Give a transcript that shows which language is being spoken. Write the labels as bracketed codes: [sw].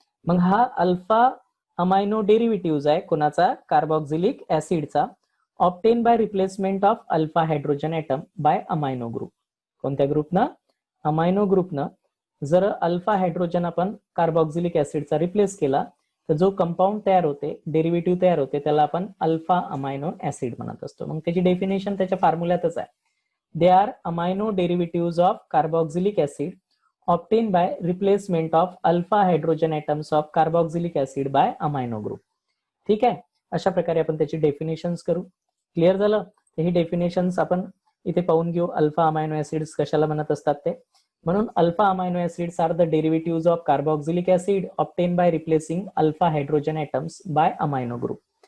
[mr] मग हा alpha amino derivative आहे कोणाचा, carboxylic ऍसिडचा, [en] Obtain by replacement of alpha hydrogen atom by amino group. [mr] कोणत्या ग्रुपनं, अमायनो ग्रुपनं. जर अल्फा हायड्रोजन आपण कार्बॉक्सिलिक ऍसिडचा रिप्लेस केला तर जो कंपाऊंड तयार होते, डेरिव्हेटिव्ह तयार होते, त्याला आपण अल्फा अमायनो ऍसिड म्हणत असतो. मग त्याची डेफिनेशन त्याच्या फॉर्म्युल्यातच आहे. [en] They are amino derivative of carboxylic acid obtained by replacement of alpha hydrogen atoms of carboxylic acid by amino group. [mr] ठीक आहे, अशा प्रकारे आपण त्याची डेफिनेशन्स करू. क्लिअर झालं. ही डेफिनेशन्स आपण इथे पाहून घेऊ, अल्फा अमायनो ऍसिड्स कशाला म्हणत असतात ते. म्हणून [en] Alpha amino acids are the derivative of carboxylic acid obtain by replacing alpha hydrogen atoms by amino group.